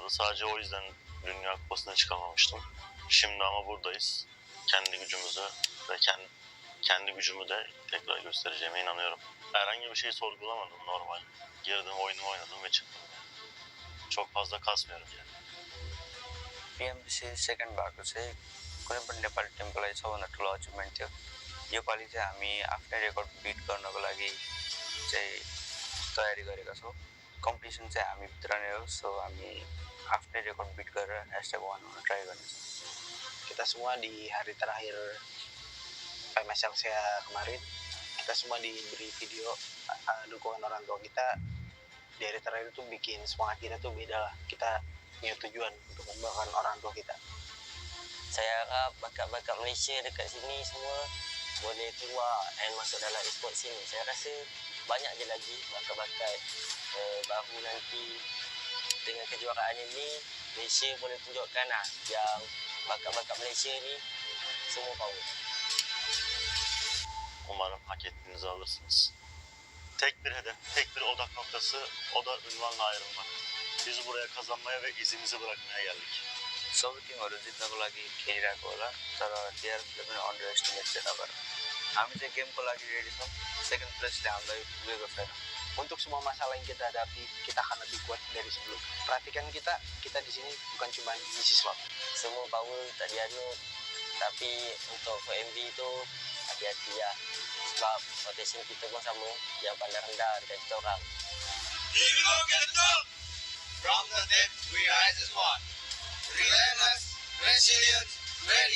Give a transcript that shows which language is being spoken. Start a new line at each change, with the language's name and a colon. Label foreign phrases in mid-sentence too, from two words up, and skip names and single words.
Turkish: Sadece o yüzden Dünya Kupası'na çıkamamıştım. Şimdi ama buradayız. Kendi gücümüzü ve kendi gücümü de tekrar göstereceğime inanıyorum. Herhangi bir şeyi sorgulamadım, normal. Girdim, oyunumu oynadım ve çıktım. Çok fazla kasmıyorum yani.
Nepali: पिएमसी सेकेन्ड भएको चाहिँ कुनै पनि नेपाली टिमको लागि सबभन्दा ठुलो अचिभमेन्ट थियो योपालि चाहिँ हामी आफ्नै
English: record beat
Nepali: गर्नको लागि चाहिँ तयारी गरेका छौँ कम्पिटिसन चाहिँ हामी भित्र नै हो सो हामी आफ्नै
English: record beat
Nepali: गरेर #1 हुन ट्राई गर्नेछौँ
Indonesian: Kita semua di hari terakhir PMSL saya kemarin, kita semua diberi video dukungan orang tua kita di hari terakhir itu bikin semangat kita tuh beda lah. Kita punya tujuan untuk membanggakan orang tua kita.
Malay: Saya harap bakat-bakat Malaysia dekat sini semua boleh keluar dan masuk dalam e-sport sini. Saya rasa banyak je lagi bakat-bakat baru nanti. Dengan kejuaraan ini, Malaysia boleh tunjukkan lah yang bakat-bakat Malaysia ni semua power.
Turkish: Umarım hak ettiğinizi alırsınız. Tek bir hedef, tek bir odak noktası, o da ünvanla ayrılmak. Biz buraya kazanmaya ve izimizi bırakmaya geldik.
Nepali: सबै टिमहरू जित्नको लागि खेलिरहेको होला तर टिआरएफले पनि
English: under estimate
Nepali: चाहिँ नगर हामी चाहिँ गेमको लागि रेडी छौँ
English: second placeले
Nepali: हामीलाई पुगेको छैन
Indonesian: Untuk semua masalah yang kita hadapi, kita akan lebih kuat dari sebelum. Perhatikan kita di sini bukan cuma ngisi slot.
Malay: Semua power tak dianut, tapi untuk FMB tu hati-hati lah. Sebab rotation kita pun sama, yang pandang rendah dekat kita orang.
English: From the depth, we rise as one. Relentless, resilient, ready.